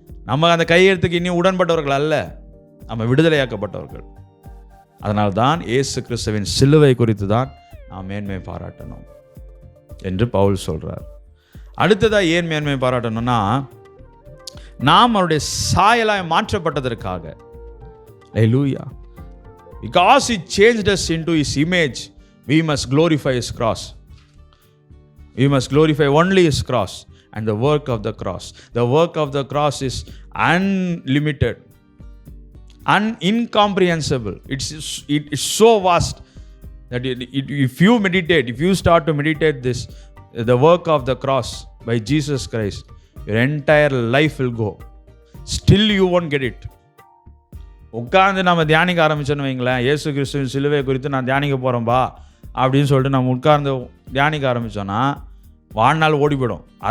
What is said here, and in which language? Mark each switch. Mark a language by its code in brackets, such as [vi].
[ta] நம்ம அந்த கையெழுத்துக்கு இன்னும் உடன்பட்டவர்கள் அல்ல, நம்ம விடுதலையாக்கப்பட்டவர்கள். அதனால தான் இயேசு கிறிஸ்துவின் சிலுவை குறித்து தான் நாம் மேன்மை பாராட்டணும் என்று பவுல் சொல்கிறார். அடுத்ததாக ஏன் மேன்மை பாராட்டணும்னா, நாம் அவருடைய சாயலாய் மாற்றப்பட்டதற்காக. [en] Hallelujah. Because he changed us into his image, we must glorify his cross. We must glorify only his cross and the work of the cross. The work of the cross is unlimited, incomprehensible. It is so vast that if you start to meditate this, the work of the cross by Jesus Christ, your entire life will go. Still you won't get it. [ta] உட்காந்து நம்ம தியானிக்க ஆரம்பிச்சோன்னு வைங்களேன், இயேசு கிறிஸ்துவின் சிலுவை குறித்து நான் தியானிக்க போகிறேன்பா அப்படின்னு சொல்லிட்டு நம்ம உட்கார்ந்து தியானிக்க ஆரம்பித்தோன்னா வாழ்நாள் ஓடி போயிடும்.